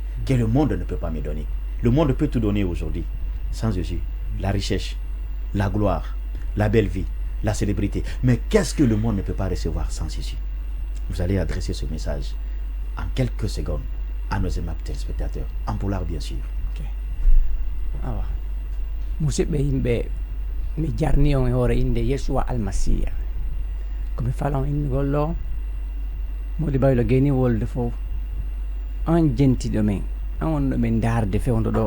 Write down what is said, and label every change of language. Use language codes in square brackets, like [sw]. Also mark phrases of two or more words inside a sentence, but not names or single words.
[fr] Que le monde ne peut pas me donner. Le monde peut tout donner aujourd'hui. Sans Jésus, la richesse, la gloire, la belle vie, la célébrité. Mais qu'est-ce que le monde ne peut pas recevoir sans Jésus? Vous allez adresser ce message en quelques secondes à nos aimables téléspectateurs, en pulaar bien sûr. [ff] Awa. Musidɓe yimɓe, mi jarni on e hoore inde Yesuwa Almasiya. Komi falan innugol ɗo, Modi Baylo geni wolde fof. An jentiɗo men, an wonɗo men darde fewndo ɗo.